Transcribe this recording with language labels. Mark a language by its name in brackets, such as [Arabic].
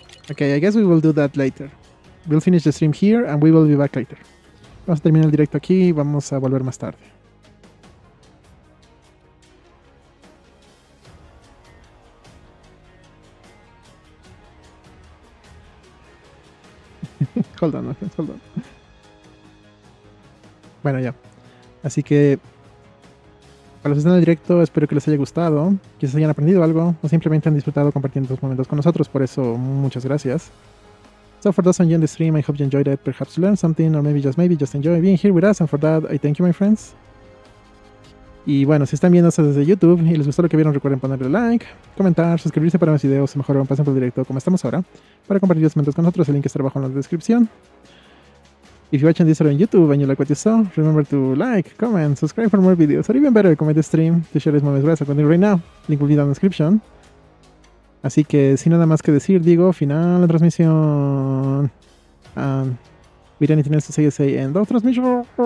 [English] Okay, I guess we will do that later. We'll finish the stream here and we will be back later. [Spanish] Vamos a terminar el directo aquí y vamos a volver más tarde. [English] Hold on, okay, hold on. [Spanish] Bueno, ya. Así que para los que están en el directo, espero que les haya gustado, quizás hayan aprendido algo o simplemente han disfrutado compartiendo estos momentos con nosotros. Por eso, muchas gracias. [English] So for those on you in the stream, I hope you enjoyed it. Perhaps you learned something, or maybe just enjoy being here with us. And for that, I thank you, my friends. [Spanish] Y bueno, si están viendo esto desde YouTube y les gustó lo que vieron, recuerden ponerle like, comentar, suscribirse para más videos o mejor pasen por el directo como estamos ahora para compartir los momentos con nosotros. El link está abajo en la descripción. [English] If you're watching this on YouTube and you like what you saw, remember to like, comment, subscribe for more videos, or even better, comment the stream to share this moment with us right now. Link will be down in the description. [Spanish] Así que sin nada más que decir, digo, final de transmisión. [English] With anything else to say, end of transmission.